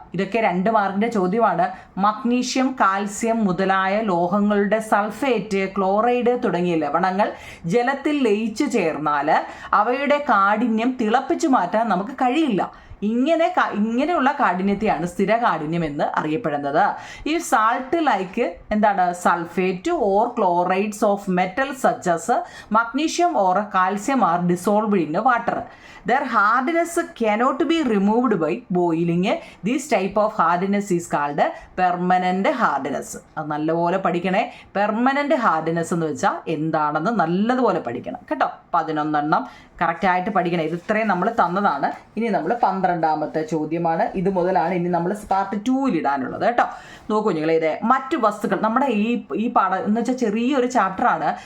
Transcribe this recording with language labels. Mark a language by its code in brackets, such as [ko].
[ml] ഇതൊക്കെ 2 മാർക്കിൻ്റെ ചോദ്യമാണ്. മഗ്നീഷ്യം, കാൽസ്യം മുതലായ ലോഹങ്ങളുടെ സൾഫേറ്റ്, ക്ലോറൈഡ് തുടങ്ങിയ ലവണങ്ങൾ ജലത്തിൽ ലയിച്ചു ചേർന്നാൽ അവയുടെ കാഠിന്യം തിളപ്പിച്ചു മാറ്റാൻ നമുക്ക് കഴിയില്ല. ഇങ്ങനെയുള്ള കാഠിന്യത്തെയാണ് സ്ഥിര കാഠിന്യം എന്ന് അറിയപ്പെടുന്നത്. [en] ഈ salt like എന്താണ്, sulphate or chlorides of metal such as magnesium or calcium are dissolved in water. Their hardness cannot be removed by boiling. This type of hardness is called permanent hardness. [ml] അത് നല്ലപോലെ പഠിക്കണേ. പെർമനന്റ് ഹാർഡ്നെസ് എന്ന് വെച്ചാൽ എന്താണെന്ന് നല്ലതുപോലെ പഠിക്കണം കേട്ടോ. 11 കറക്റ്റായിട്ട് പഠിക്കണം. ഇത് ഇത്രയും നമ്മൾ തന്നതാണ്. ഇനി നമ്മൾ 12ാമത്തെ ചോദ്യമാണ്. ഇത് മുതലാണ് ഇനി നമ്മൾ പാർട്ട് 2 ഇടാനുള്ളത് കേട്ടോ. നോക്കൂ നിങ്ങൾ, ഇത് മറ്റു വസ്തുക്കൾ. നമ്മുടെ ഈ പാഠം എന്ന് വെച്ചാൽ ചെറിയൊരു ചാപ്റ്ററാണ്.